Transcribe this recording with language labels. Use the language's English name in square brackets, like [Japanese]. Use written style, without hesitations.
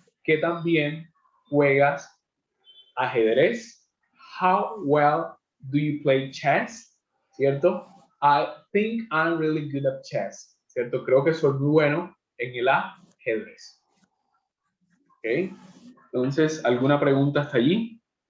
[Spanish] ¿Qué también juegas ajedrez? [English] How well do you play chess? ¿Cierto? I think I'm really good at chess. [Spanish] ¿Cierto? Creo que soy muy bueno en el ajedrez. ¿Ok? Entonces, ¿alguna pregunta hasta allí?